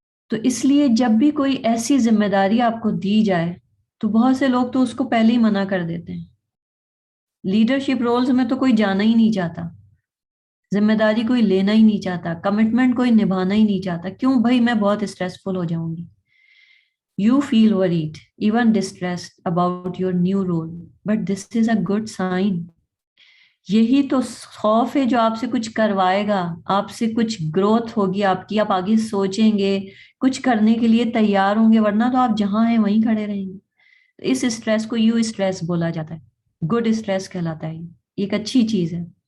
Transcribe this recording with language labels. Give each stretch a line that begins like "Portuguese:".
Urdu: تو اس لیے جب بھی کوئی ایسی ذمہ داری آپ کو دی جائے تو بہت سے لوگ تو اس کو پہلے ہی منع کر دیتے ہیں. لیڈرشپ رولز میں تو کوئی جانا ہی نہیں چاہتا، ذمہ داری کوئی لینا ہی نہیں چاہتا، کمٹمنٹ کوئی نبھانا ہی نہیں چاہتا. کیوں بھائی؟ میں بہت اسٹریسفل ہو جاؤں گی.
English: You feel worried, even distressed about your new role, but this is a good sign.
Urdu: یہی تو خوف ہے جو آپ سے کچھ کروائے گا، آپ سے کچھ گروتھ ہوگی آپ کی، آپ آگے سوچیں گے، کچھ کرنے کے لیے تیار ہوں گے، ورنہ تو آپ جہاں ہیں وہیں کھڑے رہیں گے. اس اسٹریس کو یو اسٹریس بولا جاتا ہے، گڈ اسٹریس کہلاتا ہے، یہ ایک اچھی چیز ہے.